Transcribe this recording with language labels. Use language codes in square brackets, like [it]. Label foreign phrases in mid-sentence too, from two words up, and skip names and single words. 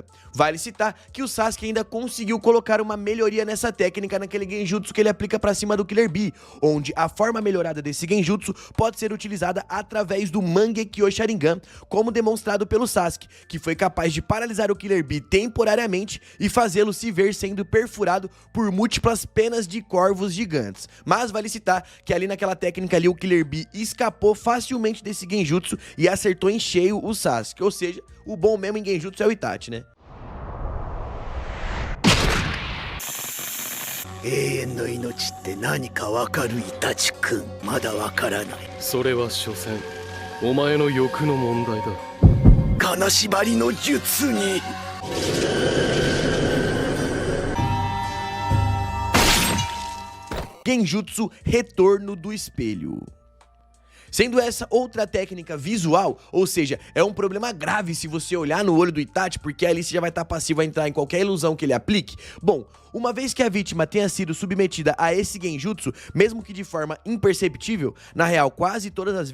[pt] Vale citar que o Sasuke ainda conseguiu colocar uma melhoria nessa técnica naquele genjutsu que ele aplica pra cima do Killer Bee, onde a forma melhorada desse genjutsu pode ser utilizada através do Mangekyo Sharingan, como demonstrado pelo Sasuke, que foi capaz de paralisar o Killer Bee temporariamente e fazê-lo se ver sendo perfurado por múltiplas penas de corvos gigantes. Mas vale citar que ali naquela técnica ali o Killer Bee escapou facilmente desse genjutsu e acertou em cheio o Sasuke, ou seja, o bom mesmo em genjutsu é o Itachi, né? [ja] 永遠の命って何かわかるイタチ君。まだわからない。それは所詮お前の欲の問題だ。金縛りの術に。 [pt] Genjutsu Retorno do Espelho. Sendo essa outra técnica visual, ou seja, é um problema grave se você olhar no olho do Itachi, porque ali você já vai estar passivo a entrar em qualquer ilusão que ele aplique. Bom, uma vez que a vítima tenha sido submetida a esse genjutsu, mesmo que de forma imperceptível, na real quase todas as